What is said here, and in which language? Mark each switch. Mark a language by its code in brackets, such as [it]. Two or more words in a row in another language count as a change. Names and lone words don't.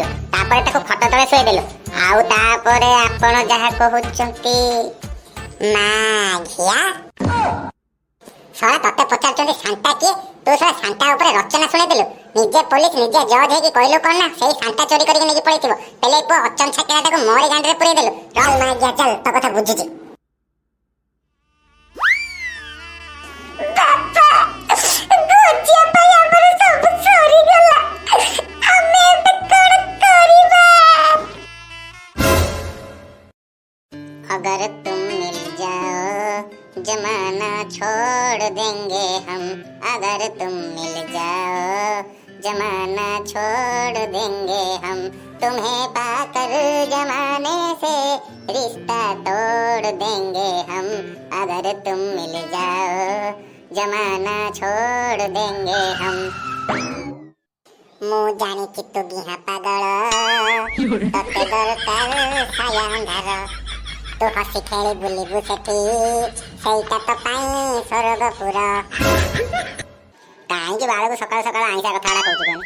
[or] ତାପରେ ତାକୁ ଖଟ ତଳେ ଶୋଇଦେଲୁ। ଆଉ ତାପରେ ଆପଣ ଯାହା କହୁଛନ୍ତି ମାଘିଆ। ଶଳା ତତେ ପଚାରୁଛନ୍ତି ସାନ୍ତା କିଏ? ତୁ ଶଳା ସାନ୍ତା ଉପରେ ରଚନା ଶୁଣେଇଦେଲୁ। ନିଜେ ପୋଲିସ, ନିଜେ ଜଜ୍ ହେଇକି କହିଲୁ କଣ ନା ସେଇ ସାନ୍ତା ଚୋରି କରିକି ନେଇକି ପଳେଇଥିବ। ହେଲେ ପୁଅ ଅଚନ ଛାକିରାଟାକୁ ମୋରି ଗାଣ୍ଡିରେ ପୁରେଇ ଦେଲୁ। ଚଲ ମାଘିଆ ଚାଲ, ତୋ କଥା ବୁଝୁଛି। [hi] अगर तुम मिल जाओ जमाना छोड़ देंगे हम। अगर तुम मिल जाओ जमाना छोड़ देंगे हम। तुम्हें पाकर जमाने से रिश्ता तोड़ देंगे हम। अगर तुम मिल जाओ जमाना छोड़ देंगे हम। [or] ମୁଁ ଜାଣିଛି ତୁ ଗିହା ପାଗଳ, ତତେ ଦରକାର ଛାୟା ଅନ୍ଧାର। ତୁ ହସି ଖେଳି ବୁଲିବୁ ସେଠି, ସେଇଟା ତ ପାଇଁ ସ୍ୱର୍ଗପୁର। କାହିଁକି ବାଳକୁ ସକାଳୁ ସକାଳୁ ଆଇଁଷା କଥା ଗୁଡା କହୁଛୁ କହନି?